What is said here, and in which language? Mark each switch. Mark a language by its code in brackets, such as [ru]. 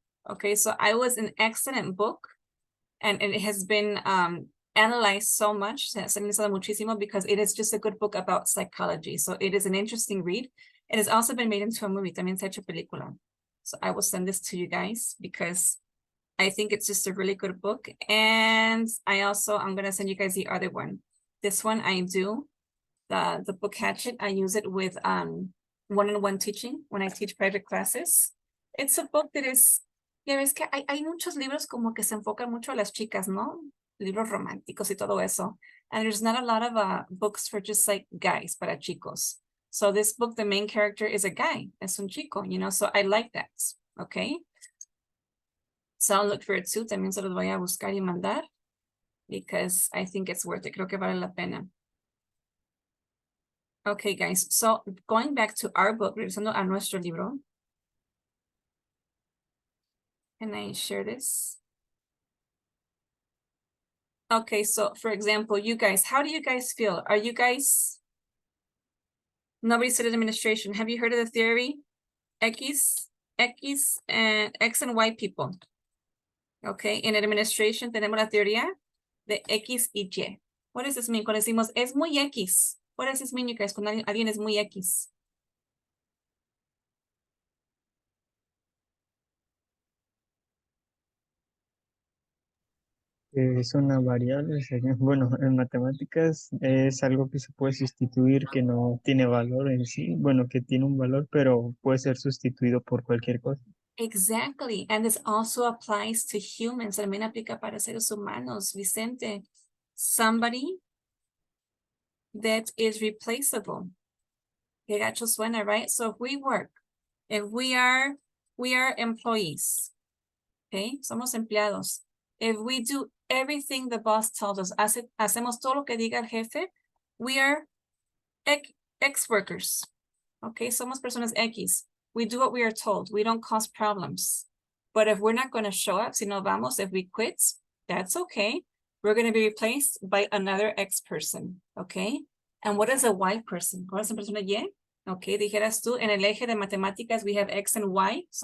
[en] Okay, so I was an excellent book, and it has been analyzed so much, [es] se ha analizado muchísimo, [en] because it is just a good book about psychology. So it is an interesting read. It has also been made into a movie, [es] también se ha hecho película. [en] So I will send this to you guys, because I think it's just a really good book. And I'm going to send you guys the other one. This one I do, the book Hatchet, I use it with one-on-one teaching when I teach private classes. It's a book that is, [es] ya ves que hay muchos libros como que se enfocan mucho a las chicas, ¿no? Libros románticos y todo eso. [en] And there's not a lot of books for just like guys, [es] para chicos. [en] So this book, the main character is a guy, [es] es un chico, [en] you know, so I like that, okay? So I'll look for it too, [es] también se los voy a buscar y mandar, [en] because I think it's worth it, [es] creo que vale la pena. [en] Okay, guys, so going back to our book, [es] regresando a nuestro libro. [en] Can I share this? Okay, so for example, you guys, how do you guys feel? Are you guys, nobody said administration. Have you heard of the theory? X and Y people. [es] Okay, [en] in administration [es] tenemos la teoría de X y Y. [en] What does this mean? [es] Cuando decimos es muy X. [en] What does this mean, you guys? [es] Cuando alguien es muy X. Es una variable, bueno, en matemáticas es algo que se puede sustituir, que no tiene valor en sí, bueno, que tiene un valor, pero puede ser sustituido por cualquier cosa. [en] Exactly, and this also applies to humans. [es] También aplica para seres humanos, Vicente. [en] Somebody that is replaceable. [es] Que gacho suena, [en] right? So if we work, if we are employees, okay? [es] Somos empleados. [en] If we do everything the boss tells us, [es] hacemos todo lo que diga el jefe, [en] we are ex-workers, okay? [es] Somos personas X. [en] We do what we are told. We don't cause problems. But if we're not going to show up, [es] si no vamos, [en] if we quit, that's okay. We're going to be replaced by another X person, okay? And what is a Y person? [es] ¿Cuál es la persona Y? Okay, dijeras tú, en el eje de matemáticas, [en] we have X and Y.